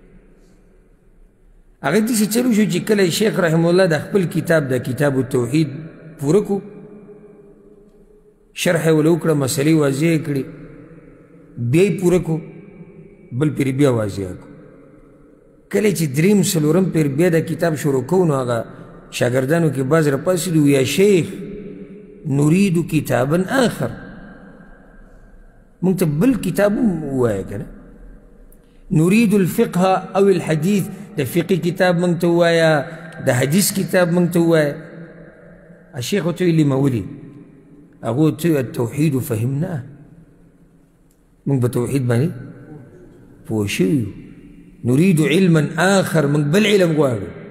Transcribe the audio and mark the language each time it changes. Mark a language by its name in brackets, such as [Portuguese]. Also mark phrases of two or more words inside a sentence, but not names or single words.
[Pashto] هغه داسې چلو شو چې کله شیخ رحمه الله د خپل کتاب د کتاب التوحید پوره کو، شرح یې ولې وکړه، مسلې واضح کړې، بیا یې پوره کو، بل پرې بیا واضح کو. کله چې دریم څلورم پیر بیا د کتاب شروع کوو نو هغه شاګردانو کې بعض راپاڅېدو و [Arabic] یا شیخ نريد کتابا آخر، [Pashto] موږ ته بل کتاب هم ووایه که نه، [Arabic] نريد الفقه او الحديث، [Pashto] د فقه کتاب موږ ته ووایه، د حدیث کتاب موږ ته ووایه. الشیخ ورته ویلي ما ولې؟ هغه ورته ویل [Arabic] التوحید فهمناه، [Pashto] موږ په توحید باندې پوه شوي یو، [Arabic] نريد علما آخر، [Pashto] موږ بل علم غواړو.